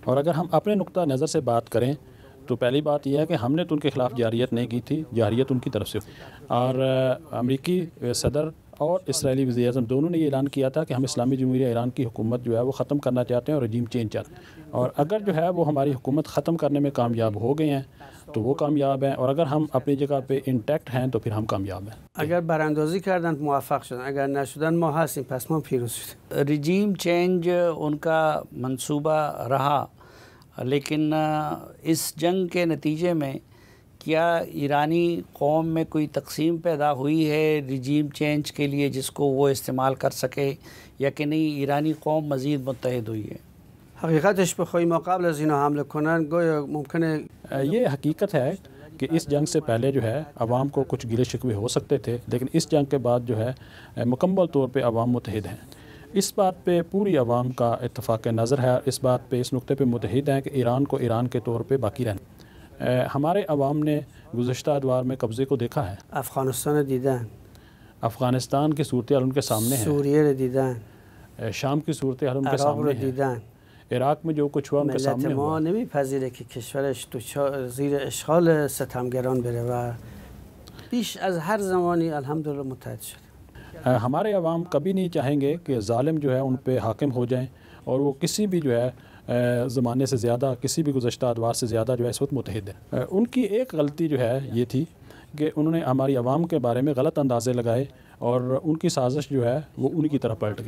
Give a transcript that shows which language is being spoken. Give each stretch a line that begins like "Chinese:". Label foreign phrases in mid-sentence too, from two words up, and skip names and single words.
Urdu: اور اگر ہم اپنے نقطہ نظر سے بات کریں تو پہلی بات یہ ہے کہ ہم نے تو ان کے خلاف جارحیت نہیں کی تھی، جارحیت ان کی طرف سے، اور امریکی صدر اور اسرائیلی وزیر اعظم دونوں نے یہ اعلان کیا تھا کہ ہم اسلامی جمہوریہ ایران کی حکومت جو ہے وہ ختم کرنا چاہتے ہیں اور
English: regime change
Urdu: چاہتے ہیں، اور اگر جو ہے وہ ہماری حکومت ختم کرنے میں کامیاب ہو گئے ہیں تو وہ کامیاب ہیں، اور اگر ہم اپنی جگہ پہ انٹیکٹ ہیں تو پھر ہم کامیاب ہیں۔
Persian: اگر براندازی کردن موفق شدن، اگر نشدن ما هستیم، پس ما پیروز شدیم۔
English: regime change
Urdu: ان کا منصوبہ رہا، لیکن اس جنگ کے نتیجے میں کیا ایرانی قوم میں کوئی تقسیم پیدا ہوئی ہے
English: regime change
Urdu: کے لیے جس کو وہ استعمال کر سکے، یا کہ نہیں ایرانی قوم مزید متحد ہوئی ہے؟
Persian: حقیقتش بخوای ما قبل از اینا حمله کنن گویا ممکنه،
Urdu: یہ حقیقت ہے کہ اس جنگ سے پہلے جو ہے عوام کو کچھ گلے شکوے ہو سکتے تھے، لیکن اس جنگ کے بعد جو ہے مکمل طور پہ عوام متحد ہیں۔ اس بات پہ پوری عوام کا اتفاق نظر ہے، اس بات پہ، اس نقطے پہ متحد ہیں کہ ایران کو ایران کے طور پہ باقی رہنا۔ ہمارے عوام نے گزشتہ ادوار میں قبضے کو دیکھا ہے،
Persian: افغانستان دیدن،
Urdu: افغانستان کی صورتحال ان کے سامنے ہے،
Persian: سوریه رو دیدن،
Urdu: شام کی صورتحال ان کے
Persian: عراق رو
Urdu: سامنے ہے،
Persian: دیدن۔
Urdu: عراق میں جو کچھ ہوا ان کے
Persian: ملت
Urdu: سامنے
Persian: ما
Urdu: ہوا۔
Persian: نمیپذیره که کشورش زیر اشغال ستمگران بره و بیش از هر زمانی الحمدلله متحد شد۔
Urdu: ہمارے عوام کبھی نہیں چاہیں گے کہ ظالم جو ہے ان پہ حاکم ہو جائیں، اور وہ کسی بھی جو ہے زمانے سے زیادہ، کسی بھی گزشتہ ادوار سے زیادہ جو ہے اس وقت متحد ہے۔ ان کی ایک غلطی جو ہے یہ تھی کہ انہوں نے ہماری عوام کے بارے میں غلط اندازے لگائے، اور ان کی سازش جو ہے وہ ان کی طرف پلٹ گئی۔